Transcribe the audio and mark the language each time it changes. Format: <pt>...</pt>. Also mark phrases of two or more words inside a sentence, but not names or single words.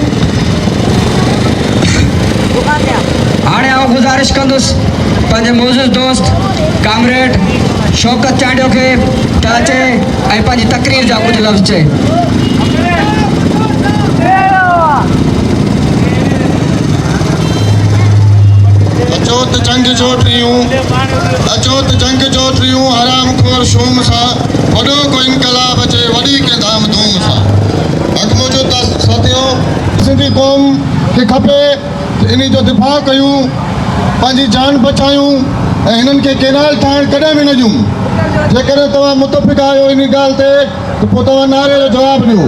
<sd>हाणे आउं गुज़ारिश कंदुसि पंहिंजे मोज़िज़ दोस्त कामरेड शौकत चांडियो खे त अचे ऐं पंहिंजी तकरीर जा कुझु लफ़्ज़ चए। अचोत जंग जो टियूं हराम खोर शूम सां वॾो को इनकलाब अचे वॾी के धाम धूम सां अॻिमो जो साथियो सिंधी क़ौम खे खपे इन जो दिफ़ा कयूं पंहिंजी जान बचायूं ऐं हिननि खे केनाल ठाहिण कॾहिं बि न ॾियूं। जेकॾहिं तव्हां मुतफ़िक़ आहियो इन ॻाल्हि ते त पोइ तव्हां नारे जो जवाबु ॾियो।</sd>